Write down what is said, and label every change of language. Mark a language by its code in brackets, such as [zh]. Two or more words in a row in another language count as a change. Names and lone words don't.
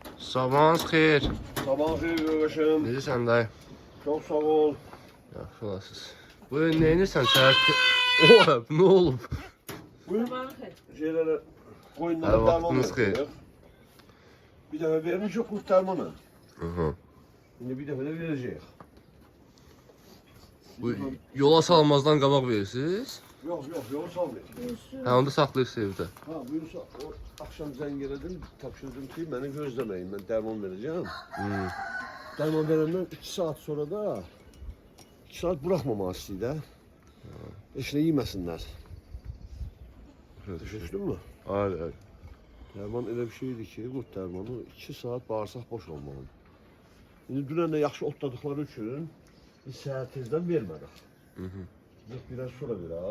[az] Sabahınız xeyir. Sabah xeyir qardaşım. Necəsən dayı? [tr] Çok sağ ol. [az] Yaxşı olasınız. Bu nə edirsən səhər? Oha, nə olub? [tr] Buyur. Şeylere Ha, koyunlara derman [az] vaxtınız xeyir. [tr] veriyor. Bir defa vermiş o kurt dermanı. Hı. Şimdi bir defa da verecek. [az] Bu yola salmazdan qabaq verirsiniz? [tr] Yok yol salmıyor. [az] Hə, onda saxlayırsınız evdə. Ha buyursa o akşam zəng elədim, tapşırdım ki [tr] beni gözlemeyin, ben derman vereceğim. Derman verenden 2 saat sonra da 2 saat bırakmama istəyir. [az] Heç nə yeməsinlər. Düşdün mü? [tr] Hayır. [az] Derman elə bir şeydir ki, qurt dermanı 2 saat bağırsaq boş olmalı. İndi dünən də yaxşı otladıqları üçün biz səhər tezdən vermədik. Yox, biraz sonra verək.